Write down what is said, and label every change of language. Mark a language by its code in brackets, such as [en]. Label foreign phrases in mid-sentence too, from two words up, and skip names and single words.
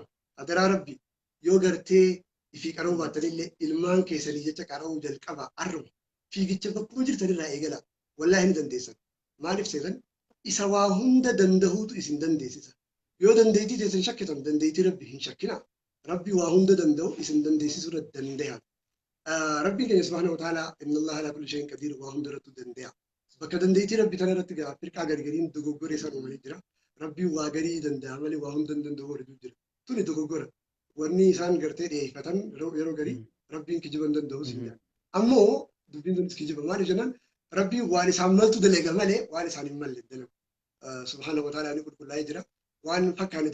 [om] Adaraa rabbi yoo gartee ifii qara'uu baatanillee ilmaan keessanii jecha qara'uu jalqaba arramu fiigicha bakkuma jirtanirraa eegala wallaahi ni dandeessan. Maaliif seetan isa waa hunda dandahuutu isin dandeessisa. yoo dandeettii teessan shakkitan dandeettii rabbi hin shakkina rabbi waa hunda danda'u isin dandeessisuu irra danda'a rabbiin keenya [ar] سبحانه وتعالى إن الله على كل شيء قدير [om] waa hunda irratti danda'a bakka dandeettii rabbi tana irratti gaa firqaa gargariin dogoggora isaan uumanii jira rabbiin waa garii danda'a malee waa hunda hin danda'u warri jira tuni dogoggora wanni isaan gartee dhiyeeffatan yeroo garii rabbiin kijiba hin danda'u siin jedha ammoo dubbiin sunis kijiba maali jennaan rabbiin waan isaan maltu dalaga malee waan isaan hin malle dalagu [ar] سبحانه وتعالى [om] ni qulqullaa'ee jira waan fakkaane